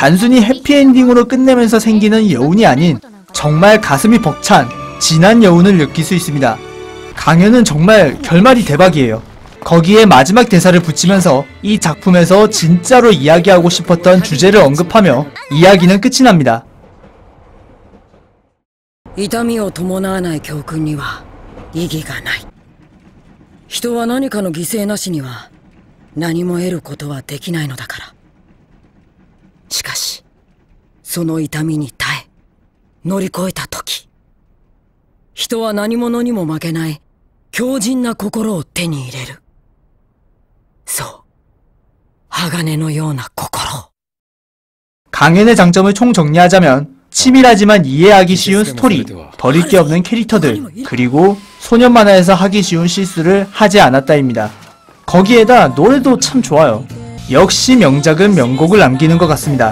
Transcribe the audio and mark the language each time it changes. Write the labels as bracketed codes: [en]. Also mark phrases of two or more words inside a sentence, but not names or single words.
[ko] 단순히 해피엔딩으로 끝내면서 생기는 여운이 아닌 정말 가슴이 벅찬 진한 여운을 느낄 수 있습니다. 강연은 정말 결말이 대박이에요. 거기에 마지막 대사를 붙이면서 이 작품에서 진짜로 이야기하고 싶었던 주제를 언급하며 이야기는 끝이 납니다. [ja] 痛みを伴わない教訓には意義がない。人は何かの犠牲なしには何も得ることはできないのだから。しかし、その痛みに耐え、乗り越えたとき、人は何者にも負けない強靭な心を手に入れる。そう、鋼のような心。 [ko] 강연의 장점을 총정리하자면 치밀하지만 이해하기 쉬운 스토리, 버릴 게 없는 캐릭터들, 그리고 소년 만화에서 하기 쉬운 실수를 하지 않았다입니다. 거기에다 노래도 참 좋아요. 역시 명작은 명곡을 남기는 것 같습니다.